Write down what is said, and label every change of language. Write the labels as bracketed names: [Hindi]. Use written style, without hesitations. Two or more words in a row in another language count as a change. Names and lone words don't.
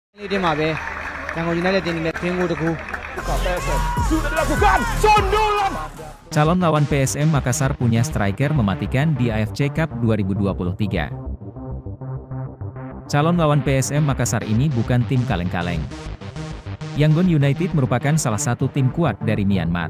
[Burmese] တင်းမှာပဲရန်ကုန် United တင်းနေတဲ့ [English] Dream Goal [Burmese] တကူ [Indonesian] Sudah dilakukan, sundulan. Calon lawan PSM Makassar punya striker mematikan di AFC Cup 2023. Calon lawan PSM Makassar ini bukan tim kaleng-kaleng. Yangon United merupakan salah satu tim kuat dari Myanmar.